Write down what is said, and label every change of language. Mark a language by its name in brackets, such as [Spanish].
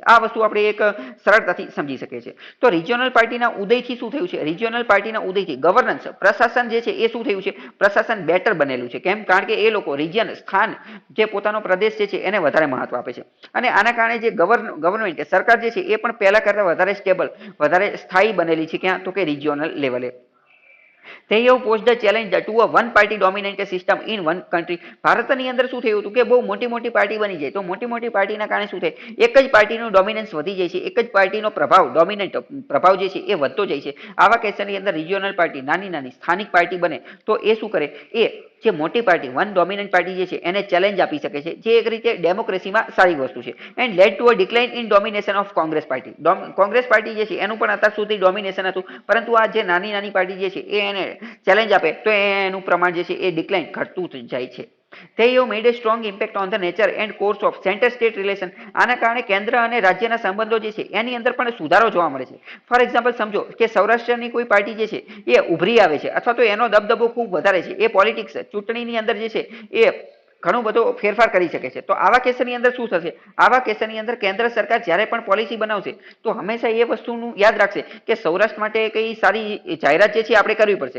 [Gujarati] આ વસ્તુ આપણે એક સરળતાથી સમજી શકીએ છીએ. તો રિજિયોનલ પાર્ટીના ઉદયથી શું થયું છે, રિજિયોનલ પાર્ટીના ઉદયથી ગવર્નન્સ પ્રશાસન જે છે એ શું થયું છે, પ્રશાસન બેટર બનેલું છે. કેમ? કારણ કે એ લોકો રિજિયન સ્થાન જે પોતાનો પ્રદેશ જે છે એને વધારે મહત્વ આપે છે અને આના કારણે જે ગવર્મેન્ટ સરકાર જે છે એ પણ પહેલા કરતા વધારે સ્ટેબલ, વધારે સ્થાયી બનેલી છે. ક્યાં? તો કે રિજિયોનલ લેવલે. [English] They have posed the challenge to a one party dominant system in one country. [Gujarati] ભારતની અંદર શું થયું હતું કે બહુ મોટી પાર્ટી બની જાય તો મોટી પાર્ટીના કારણે શું થાય, એક જ પાર્ટીનું ડોમિનન્સ વધી જાય છે, એક જ પાર્ટીનો ડોમિનન્ટ પ્રભાવ જે છે એ વધતો જાય છે. આવા કેસની અંદર રિજિયોનલ પાર્ટી નાની સ્થાનિક પાર્ટી બને તો એ શું કરે, એ જે મોટી પાર્ટી વન ડોમિનન્ટ પાર્ટી જે છે એને ચેલેન્જ આપી શકે છે, જે એક રીતે ડેમોક્રેસીમાં સારી વસ્તુ છે. [English] And led to a decline in domination of Congress party. [Gujarati] Congress party જે છે એનું પણ અત્યાર સુધી ડોમિનેશન હતું, પરંતુ આ જે નાની પાર્ટી જે છે એ એને ચેલેન્જ આપે તો એનું પ્રમાણ જે છે એ ડિક્લાઇન ઘટતું જાય છે. [English] They have made a strong impact on the nature and course of center-state relation. [Gujarati] આના કારણે કેન્દ્ર અને રાજ્યના સંબંધો જે છે એની અંદર પણ સુધારો જોવા મળે છે. ફોર એક્ઝામ્પલ સમજો કે સૌરાષ્ટ્રની કોઈ પાર્ટી જે છે એ ઉભરી આવે છે અથવા તો એનો દબદબો ખૂબ વધારે છે, એ પોલિટિક્સ ચૂંટણીની અંદર જે છે એ ઘણો બધો ફેરફાર કરી શકે છે. તો આવા કેસની અંદર શું થશે, આવા કેસની અંદર કેન્દ્ર સરકાર જ્યારે પણ પોલિસી બનાવશે તો હંમેશા એ વસ્તુનું યાદ રાખશે કે સૌરાષ્ટ્ર માટે કઈ સારી જાહેરાત જે છે આપણે કરવી પડશે.